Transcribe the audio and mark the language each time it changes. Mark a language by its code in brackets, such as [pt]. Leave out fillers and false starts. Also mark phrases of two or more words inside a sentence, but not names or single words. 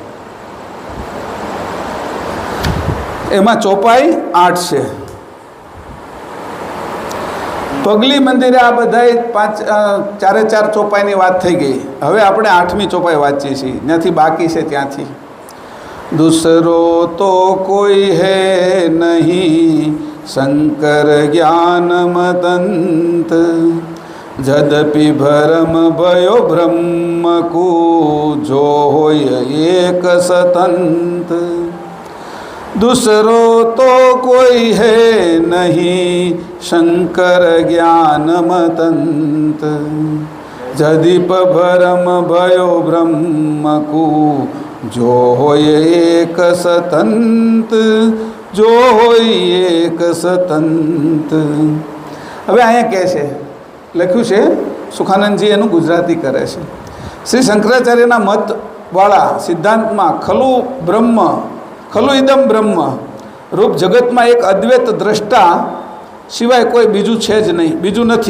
[gu] એમાં ચોપાઈ 8 છે. પગલી મંદિરે આ બધા 4 ચોપાઈની વાત થઈ ગઈ. હવે આપણે 8મી ચોપાઈ વાંચીએ છીએ, ત્યાંથી બાકી છે ત્યાંથી. [awa] दूसरो तो कोई है नहीं शंकर ज्ञान मतंत जदपि भरम भयो ब्रह्म को जो होय एक सतंत. दूसरो तो कोई है नहीं शंकर ज्ञान मतंत जदीप भरम भयो ब्रह्म को जो होय एक सतंत, जो होय एक सतंत. [gu] હવે અહીંયા કહે છે, લખ્યું છે સુખાનંદજી, એનું ગુજરાતી કરે છે. શ્રી શંકરાચાર્યના મતવાળા સિદ્ધાંતમાં [sa] खलु ब्रह्म, खलु इदम ब्रह्म [gu] રૂપ જગતમાં એક અદ્વૈત દ્રષ્ટા સિવાય કોઈ બીજું છે જ નહીં, બીજું નથી.